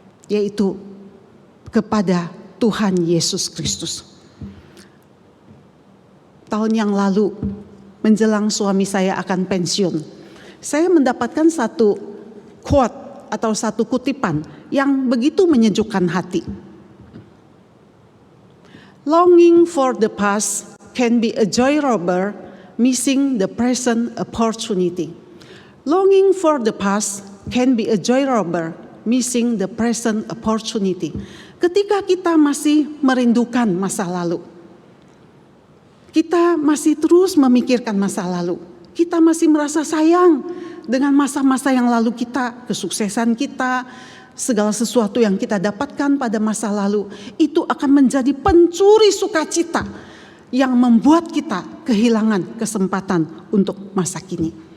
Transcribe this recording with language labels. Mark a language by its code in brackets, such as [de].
[id] Yaitu kepada Tuhan Yesus Kristus. Tahun yang lalu menjelang suami saya akan pensiun, saya mendapatkan satu quote atau satu kutipan yang begitu menyejukkan hati. [en] Longing for the past can be a joy robber, missing the present opportunity. Longing for the past can be a joy robber, missing the present opportunity. [id] Ketika kita masih merindukan masa lalu, kita masih terus memikirkan masa lalu, kita masih merasa sayang dengan masa-masa yang lalu kita, kesuksesan kita, segala sesuatu yang kita dapatkan pada masa lalu, itu akan menjadi pencuri sukacita yang membuat kita kehilangan kesempatan untuk masa kini.